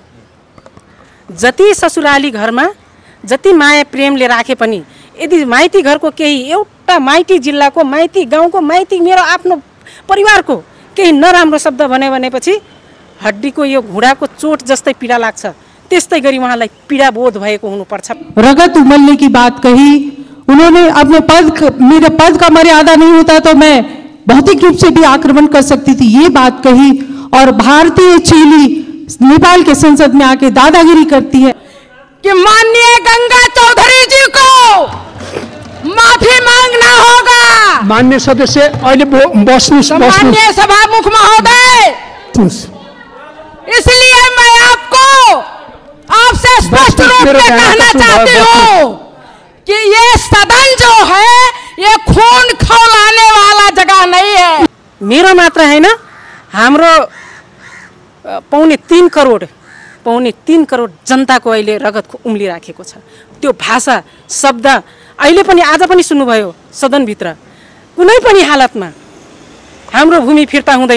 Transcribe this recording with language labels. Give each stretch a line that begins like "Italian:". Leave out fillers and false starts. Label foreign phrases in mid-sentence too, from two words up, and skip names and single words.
Nepali: जति ससुराली घरमा जति माया प्रेमले राखे पनि यदि माइती घरको केही एउटा माइती जिल्लाको माइती गाउँको माइती मेरो आफ्नो परिवारको केही नराम्रो शब्द भन्यो भनेपछि हड्डीको यो घुँडाको चोट जस्तै पीडा लाग्छ, त्यस्तै गरी उहाँलाई पीडा बोध भएको हुनुपर्छ।
Hindi: रगत उमलने की बात कही उन्होंने। अपने मेरे पद का मर्यादा नहीं होता तो मैं भौतिक रूप से भी आक्रमण कर सकती थी, ये बात कही। और भारतीय चेली नेपाल के संसद में आके दादागिरी करती है कि माननीय गंगा चौधरी जी को माफी मांगना होगा।
Nepali: माननीय सदस्य अहिले
Hindi: माननीय सभामुख महोदय, इसलिए मैं आपसे स्पष्ट रूप में कहना चाहती हूँ कि ये सदन जो है ये खून खौलाने वाला जगह नहीं है।
Nepali: मेरो मात्र हैन, हाम्रो पौने 3 करोड जनताको अहिले रगत उम्लिराखेको छ। त्यो भाषा शब्द अहिले पनि आज पनि सुन्नुभयो सदनभित्र, कुनै पनि हालतमा हाम्रो भूमि फिर्ता हुँदैन।